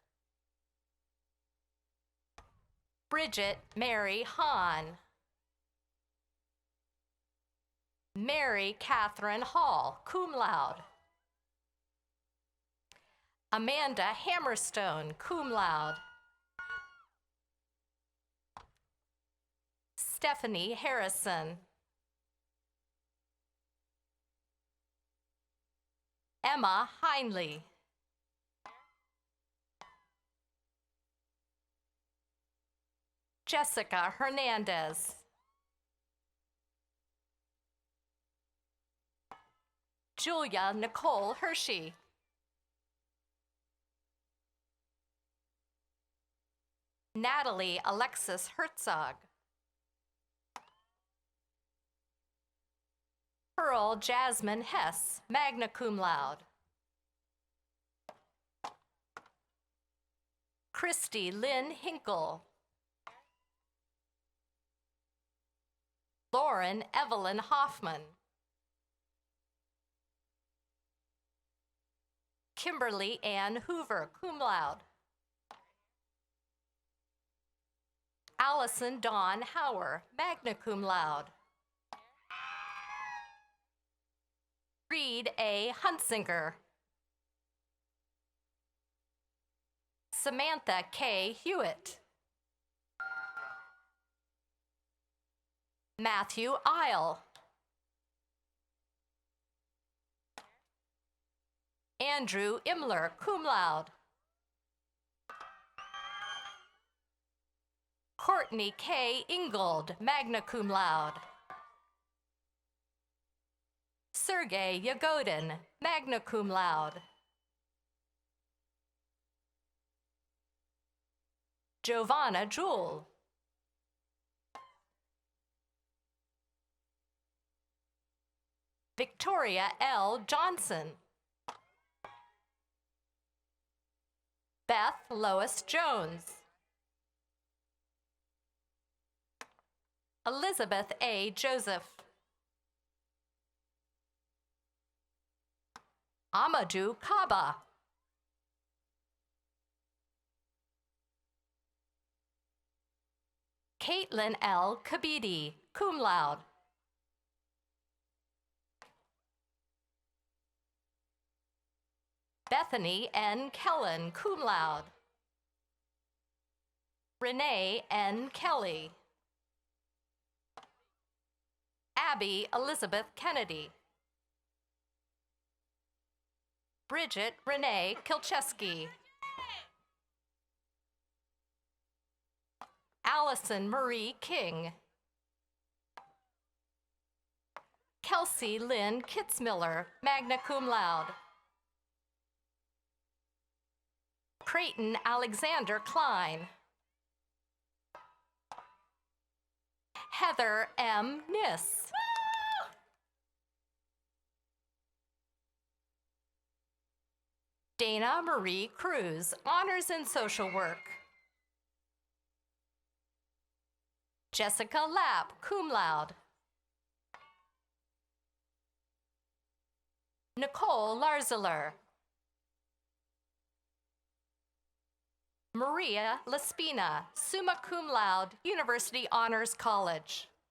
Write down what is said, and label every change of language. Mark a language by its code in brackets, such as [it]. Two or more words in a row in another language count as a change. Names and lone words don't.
[en] Bridget Mary Hahn. Mary Catherine Hall, [la] cum laude. [en] Amanda Hammerstone, [la] cum laude. [en] Stephanie Harrison. Emma Heinley. Jessica Hernandez. Julia Nicole Hershey. Natalie Alexis Herzog. Pearl Jasmine Hess, [la] magna cum laude. [en] Christy Lynn Hinkle. Lauren Evelyn Hoffman. Kimberly Ann Hoover, [la] cum laude. [en] Allison Dawn Hauer, [la] magna cum laude. [en] Reed A. Huntsinger. Samantha K. Hewitt. Matthew Isle. Andrew Imler, [la] cum laude. [en] Courtney K. [la] Ingold, magna cum laude. Sergey Yagodin, magna cum laude. [en] Giovanna Jewell. Victoria L. Johnson. Beth Lois Jones. Elizabeth A. Joseph. Amadou Kaba. Caitlin L. Kabidi, [la] cum laude. Bethany N. [en] Kellen, [la] cum laude. [en] Renee N. Kelly. Abby Elizabeth Kennedy. Bridget Renee Kilcheski. Allison Marie King. Kelsey Lynn Kitzmiller, [la] magna cum laude. [en] Creighton Alexander Klein. Heather M. Niss. Dana Marie Cruz, honors in social work. Jessica Lapp, [la] cum laude. [en] Nicole Larzeler. [la] Maria Laspina, summa cum laude, [en] University Honors College.